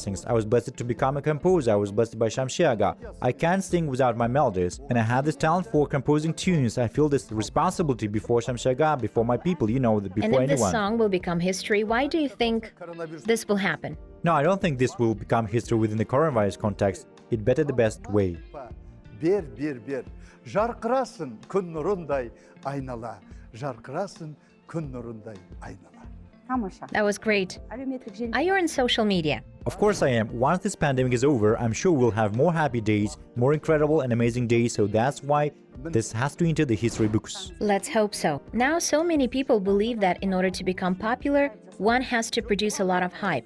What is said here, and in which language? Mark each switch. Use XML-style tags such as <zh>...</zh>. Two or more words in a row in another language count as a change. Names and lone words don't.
<en>I was blessed to become a composer. I was blessed by Shamshi Aga. I can't sing without my melodies. And I have this talent for composing tunes. I feel this responsibility before Shamshi Aga, before my people, you know, before anyone. And if this song will become history, why do you think this will happen? No, I don't think this will become history within the coronavirus context. It better the best way. Ber.</en> <kk>Жарқырасың күн нұрындай айнала. Жарқырасың күн нұрындай айнала.</kk> <en>That was great. Are you on social media? Of course I am. Once this pandemic is over, I'm sure we'll have more happy days, more incredible and amazing days, so that's why this has to enter the history books. Let's hope so. Now, so many people believe that in order to become popular, one has to produce a lot of hype.</en>